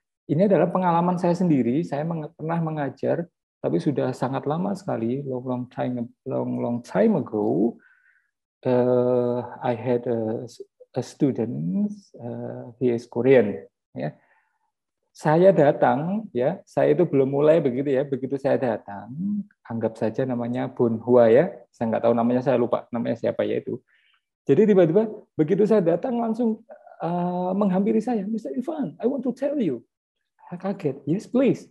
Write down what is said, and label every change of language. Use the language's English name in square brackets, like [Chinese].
[Indonesian] Ini adalah pengalaman saya sendiri. Saya pernah mengajar, tapi sudah sangat lama sekali, [English] long time ago. I had a student, he is Korean. [Indonesian] Ya. Saya datang, ya, saya itu belum mulai begitu ya. Begitu saya datang, anggap saja namanya Bun Hua ya. Saya nggak tahu namanya, saya lupa namanya siapa ya itu. Jadi tiba-tiba begitu saya datang langsung menghampiri saya, [English] Mr. Ivan, I want to tell you. [Indonesian] Saya kaget, [English] yes please.